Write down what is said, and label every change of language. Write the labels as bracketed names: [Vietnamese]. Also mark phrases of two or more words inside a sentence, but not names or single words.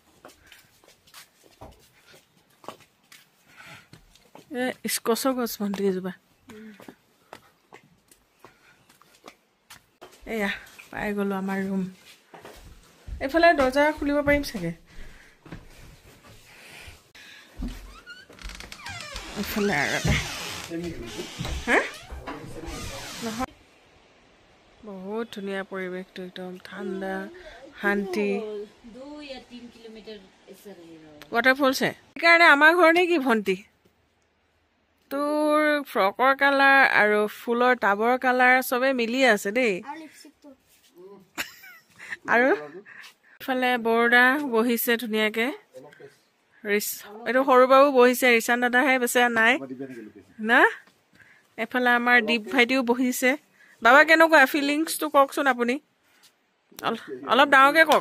[Assamese] স্কচৰ গছ ভণ্টি এজোপা এয়া পাই গলো আমাৰ ৰুম এইফালে দৰ্জা খুলিব পাৰিম চাগে এইফালে আৰু এটা নহয় বহুত বহুত ধুনীয়া পৰিৱেশটো একদম ঠাণ্ডা শান্তি [Hindi] 2 या 3 किलोमीटर ऐसा रहेगा [Assamese] ৱাটাৰফলছ হে সেইকাৰণে আমাৰ ঘৰ নে কি ভণ্টি তোৰ ফ্ৰকৰ কালাৰ আৰু ফুলৰ টাবৰ কালাৰ চবে মিলি আছে দেই আৰু ইফালে বৰদা বহিছে ধুনীয়াকে এইটো সৰু বাবু বহিছে ৰিচান দাদাহে বেচে নাই না এফালে আমাৰ দীপ ভাইটিও বহিছে বাবা কেনেকুৱা ফিলিংছটো কওকচোন আপুনি অলপ ডাঙৰকে কওক